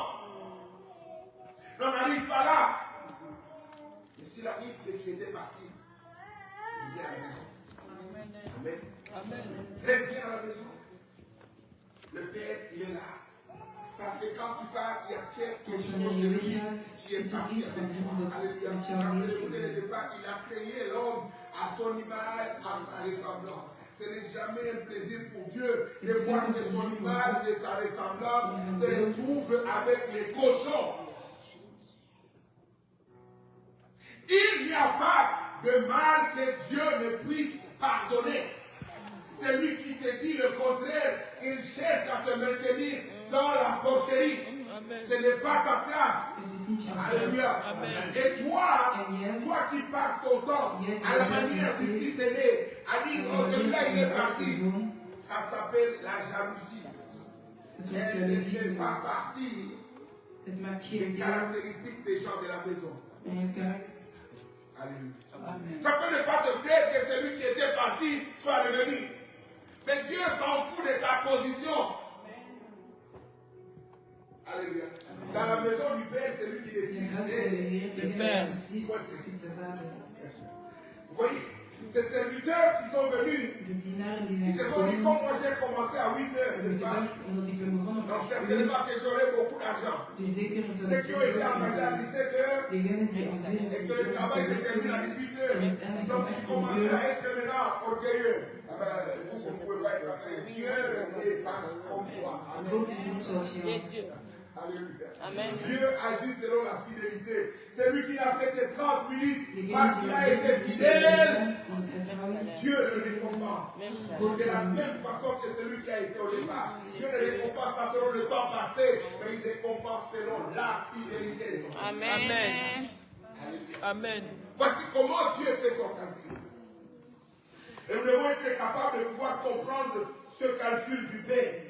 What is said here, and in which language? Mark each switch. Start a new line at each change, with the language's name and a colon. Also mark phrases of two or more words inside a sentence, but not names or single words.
French: On n'arrive pas là. Mais s'il arrive que tu étais parti, il vient à la maison. Amen. Reviens à la maison. Le Père, il est là. Parce que quand tu pars, il y a quelque
Dutch: Want
French: chose
Dutch: wanneer
French: de
Dutch: je
French: lui
Dutch: weggaat,
French: qui est
Dutch: is er
French: parti
Dutch: iets van
French: avec
Dutch: hem
French: toi.
Dutch: dat
French: Alléluia.
Dutch: met jou
French: Rappelez-vous dès le
Dutch: meegeeft.
French: départ, il a créé l'homme à son image, à sa ressemblance. Ce n'est jamais un plaisir pour Dieu de voir de son image, de sa ressemblance, se retrouve avec les cochons. Il n'y a pas de mal que Dieu ne puisse pardonner. C'est lui qui te dit le contraire. Il cherche à te maintenir dans la porcherie. Ce n'est pas ta place.
Dutch: Het is niet jouw
French: Alléluia. Et toi qui passes ton temps à la manière du fils aîné, à dire que celui-là il est parti, ça s'appelle la jalousie.
Dutch: Het wordt
French: Elle ne fait
Dutch: jaloezie.
French: pas partie
Dutch: Het maakt
French: des
Dutch: geen deel
French: caractéristiques des gens de la maison.
Dutch: van je karakter.
French: Alléluia. Ça peut ne pas te plaire que celui qui était parti soit revenu. Mais Dieu s'en fout de ta position. Alléluia. Dans la maison du Père, c'est lui qui
Dutch: In
French: décide.
Dutch: het huis van de Heer,
French: de
Dutch: degene
French: Père.
Dutch: die beslist, het is de Vader.
French: Vous voyez, ces serviteurs qui sont venus,
Dutch: De dienaren die
French: ils
Dutch: zijn
French: se sont dit,
Dutch: gekomen,
French: comme moi j'ai commencé à 8 heures,
Dutch: hebben
French: n'est-ce pas?
Dutch: gedacht, omdat ik ben begonnen op
French: Donc
Dutch: 8 uur,
French: certainement que j'aurai beaucoup d'argent.
Dutch: dus zeker zal
French: Ceux
Dutch: ik
French: qui
Dutch: veel
French: ont été
Dutch: geld
French: engagés à
Dutch: verdienen.
French: 17 heures
Dutch: Degenen die om
French: et que le
Dutch: 17
French: travail se
Dutch: uur
French: termine à 18 heures,
Dutch: en uiteindelijk
French: donc
Dutch: om
French: ils
Dutch: 18
French: commencent à
Dutch: uur,
French: être maintenant orgueilleux. Ah ben, vous ne pouvez pas être fait. Dieu n'est pas comme toi. Amen.
Dutch: God is niet zoals
French: Et
Dutch: jou.
French: Dieu. Alléluia. Amen. Dieu agit selon la fidélité. C'est lui qui n'a fait que 30 minutes
Dutch: Degene
French: parce
Dutch: die
French: qu'il
Dutch: om
French: a été
Dutch: 30 uur
French: fidèle.
Dutch: gedaan, omdat hij trouw is,
French: Dieu le récompense. Même ça. C'est la même façon que celui qui a été au départ. Dieu ne récompense pas selon le temps passé, mais il récompense selon la fidélité. Amen. Amen. Amen. Voici comment Dieu fait son calcul. Et nous devons être capables de pouvoir comprendre ce calcul du Père.